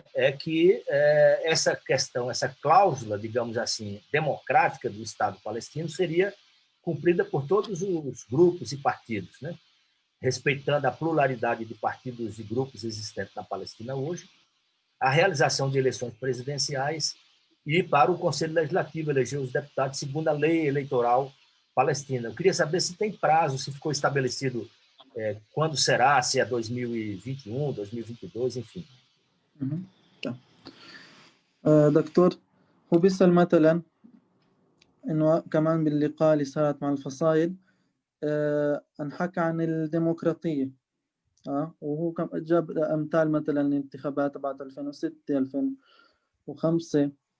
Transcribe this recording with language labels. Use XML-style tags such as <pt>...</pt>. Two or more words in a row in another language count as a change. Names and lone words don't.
<pt>é que essa questão, essa cláusula, digamos assim, democrática do Estado palestino seria cumprida por todos os grupos e partidos, né, respeitando a pluralidade de partidos e grupos existentes na Palestina hoje, a realização de eleições presidenciais e para o Conselho Legislativo eleger os deputados segundo a lei eleitoral palestina. Eu queria saber se tem prazo, se ficou estabelecido quando será, se é 2021, 2022, enfim. tá.</pt> <ar>دكتور، هو بيسأل مثلا إنه كمان باللقاء اللي صارت مع الفصائل انحكى عن الديمقراطية، وهو جاب أمثال مثلا الانتخابات تبعت 2006 2005</ar>